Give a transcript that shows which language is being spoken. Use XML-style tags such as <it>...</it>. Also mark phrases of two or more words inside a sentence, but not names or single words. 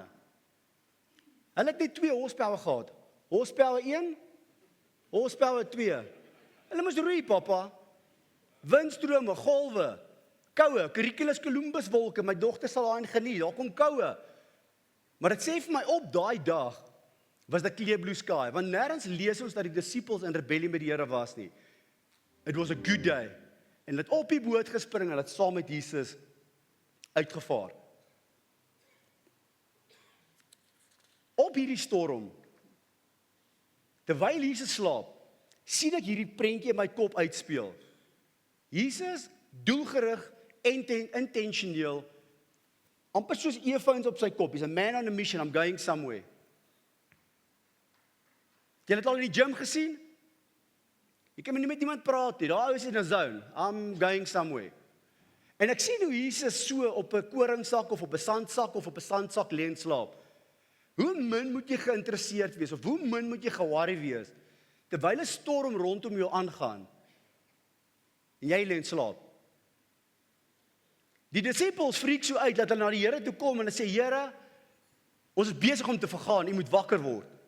<af>Hulle het net 2 horsepower gehad, horsepower 1, horsepower 2. Hulle moes roei, papa. Windstrome, golwe, koue, Cumulus Columbus wolke, my dogter sal daarin geniet, daar kom koue. Maar dit sê vir my op daai dag was dit</af> <en>clear blue sky,</en> <af>want nêrens lees ons dat die disippels in rebellie met die Here was nie.</af> <en>It was a good day.</en> <af>En hulle het op die boot gespring en hulle het saam met Jesus uitgevaar. Op hierdie storm, terwyl Jesus slaap, sien ek hierdie prentjie in my kop uitspeel. Jesus, doelgerig, intentioneel, amper soos earphones op sy kop.</af> <en>He's a man on a mission, I'm going somewhere.</en> <af>Jy het al in die gym gesien? Jy kan nie met iemand praat nie, daar is in 'n zone,</af> <en>I'm going somewhere.</en> <af>En ek sien hoe Jesus so op 'n koringsak of op 'n sandsak of op 'n sandsak lê en slaap. Hoe min moet jy geïnteresseerd wees, of hoe min moet jy ge-worry wees, terwyl 'n storm rondom jou aangaan, en jy lê en slaap. Die disippels freak so uit, dat hulle na die Here toe kom, en hulle sê, Here, ons is besig om te vergaan, u moet wakker word.</af>